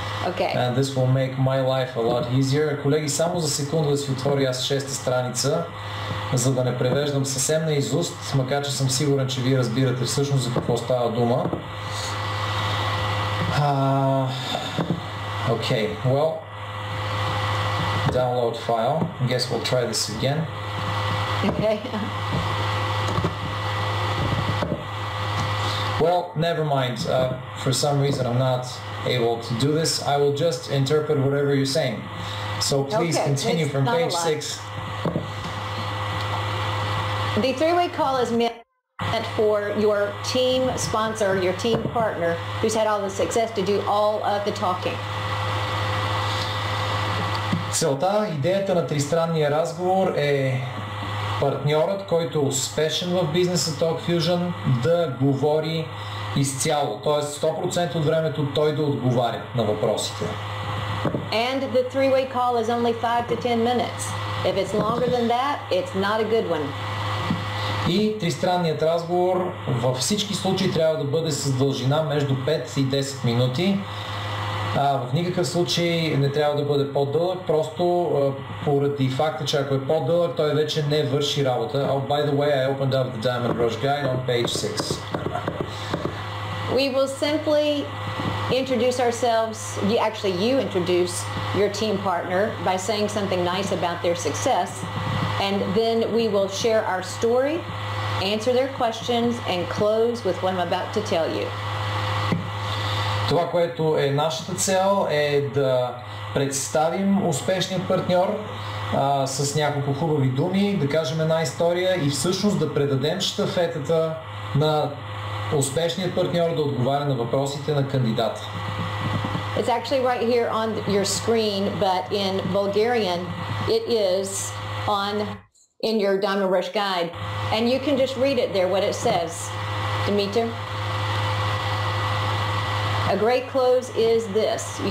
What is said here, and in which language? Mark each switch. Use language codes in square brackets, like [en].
[en] Okay. And this will make my life a lot easier. [bg] Колеги, само за секунда да си отворя аз 6-та страница, за да не превеждам съвсем наизуст, макар че съм сигурен, че вие разбирате всъщност за какво става дума. [en] Okay, well, download file. I guess we'll try this again. Okay. Well, never mind. For some reason I'm not able to do this. I will just interpret whatever you're saying. So please continue from page 6. The three-way call is meant for your team sponsor, your team partner, who's had all the success to do all of the talking. [bg] Целта, идеята на тристранния разговор е партньорът, който е успешен в бизнеса TalkFusion, да говори изцяло, т.е. 100% от времето той да отговаря на въпросите. [en] And the three-way call is only 5 to 10 minutes. If it's longer than that, it's not a good one. [bg] И тристранният разговор във всички случаи трябва да бъде с дължина между 5 и 10 минути. В никакъв случай не трябва да бъде по-дълъг, просто поради факта, че ако е по-дълъг, той вече не върши работа. [en] Oh, by the way, I opened up the Diamond Rush Guide on page 6. We will simply introduce ourselves, you introduce your team partner by saying something nice about their success, and then we will share our story, answer their questions, and close with what I'm about to tell you. [bg] Това, което е нашата цел, е да представим успешният партньор с няколко хубави думи, да кажем една история и всъщност да предадем щафетата на успешният партньор да отговаря на въпросите на кандидата. [en] It's actually right here on your screen, but in Bulgarian it is in your Diamond Rush Guide, and you can just read it there, what it says. Dimitar? A great close is this. You